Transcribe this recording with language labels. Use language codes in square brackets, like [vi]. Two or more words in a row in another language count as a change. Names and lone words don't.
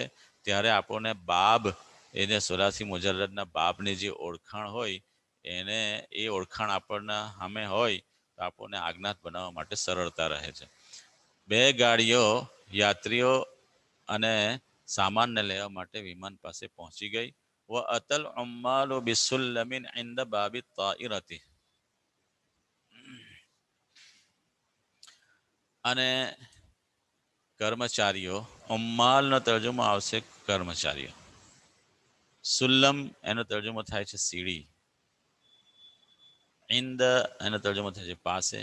[gu] ત્યારે આપણને બાબ એને 84 મુજલ્લદના બાબની જે ઓળખાણ હોય એ ઓળખાણ આપણને સામે હોય તો આપણને આજ્ઞાત બનાવવા માટે સરળતા રહે છે. બે ગાડીઓ યાત્રીઓ અને સામાનને લેવા માટે વિમાન પાસે પહોંચી ગઈ. [ar] وأتى العمال بسلم عند باب الطائرة. [gu] અને કર્મચારીઓ, ઉમ્માલનો તર્જુમો આવશે કર્મચારીઓ. સુલ્લમ એનો તર્જુમો થાય છે સીડી. ઇન્દ એનો તર્જુમો થશે પાસે.